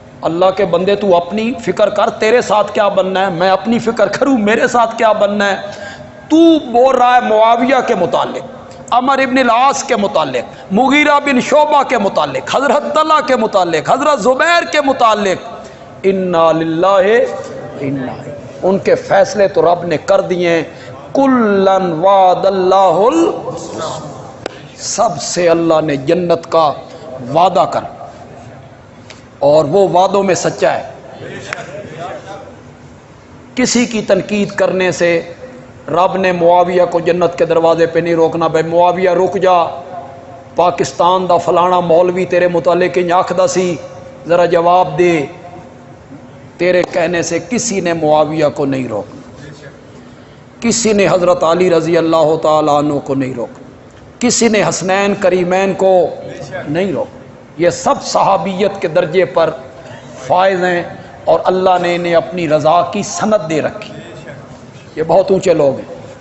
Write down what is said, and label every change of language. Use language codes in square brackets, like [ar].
[ur] اللہ کے بندے، تو اپنی فکر کر، تیرے ساتھ کیا بننا ہے، میں اپنی فکر کروں میرے ساتھ کیا بننا ہے۔ تو بول رہا ہے معاویہ کے متعلق، عمر ابن العاص کے متعلق، مغیرہ بن شعبہ کے متعلق، حضرت طلحہ کے متعلق، حضرت زبیر کے متعلق، انا للہ انا، ان کے فیصلے تو رب نے کر دیے ہیں۔ [ar] کلن وعد اللہ [ur] سب سے اللہ نے جنت کا وعدہ کر۔ اور وہ وعدوں میں سچا ہے. کسی کی تنقید کرنے سے رب نے معاویہ کو جنت کے دروازے پہ نہیں روکنا. [pa] بھائی معاویہ رک جا، پاکستان دا فلانا مولوی تیرے متعلق آکھدا سی، ذرا جواب دے. [ur] تیرے کہنے سے کسی نے معاویہ کو نہیں روکنا، کسی نے حضرت علی رضی اللہ تعالیٰ عنہ کو نہیں روکنا، کسی نے حسنین کریمین کو نہیں روکنا. یہ سب صحابیت کے درجے پر فائز ہیں اور اللہ نے انہیں اپنی رضا کی سند دے رکھی. یہ بہت اونچے لوگ ہیں.